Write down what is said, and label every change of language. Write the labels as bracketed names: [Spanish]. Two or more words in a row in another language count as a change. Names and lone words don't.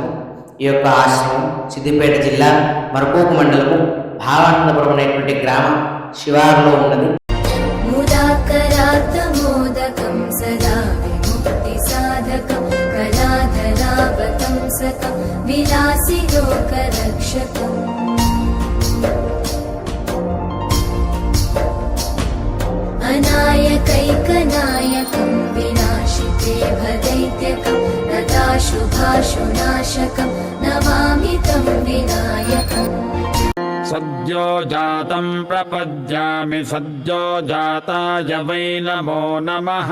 [Telugu] ఈ యొక్క ఆశ్రమం సిద్దిపేట జిల్లా మరకూకు మండలము భావానందపురం అనేటువంటి గ్రామ శివారులో ఉన్నది. [Sanskrit] ముదాకరాతమోదకం సదా విముక్తి సాధకం కళాధరావతం సతం విలాసి లోకరక్షకం अनायकैकनायकं विनाशिते भदैत्यकं नताशुभाशुनाशकं नमामि तं विनायकम् सद्यो जातं प्रपद्यामि सद्यो जाताय वै नमो नमः।